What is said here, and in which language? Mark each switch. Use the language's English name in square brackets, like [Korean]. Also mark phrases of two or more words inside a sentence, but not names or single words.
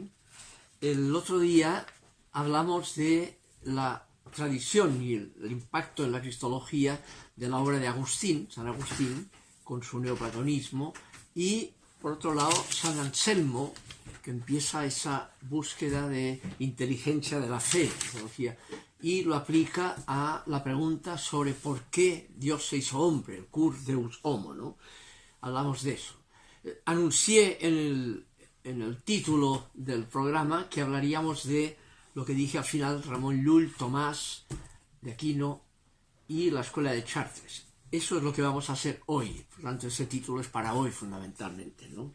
[Spanish] El otro día hablamos de la tradición y el impacto en la cristología de la obra de Agustín, San Agustín, con su neoplatonismo, y por otro lado San Anselmo, que empieza esa búsqueda de inteligencia de la fe, teología, y lo aplica a la pregunta sobre por qué Dios se hizo hombre, el [Latin] cur deus homo, [Spanish] ¿no? Hablamos de eso. Anuncié en el título del programa que hablaríamos de lo que dije al final, Ramón Llull, Tomás de Aquino y la escuela de Chartres. Eso es lo que vamos a hacer hoy, por lo tanto ese título es para hoy fundamentalmente, ¿no?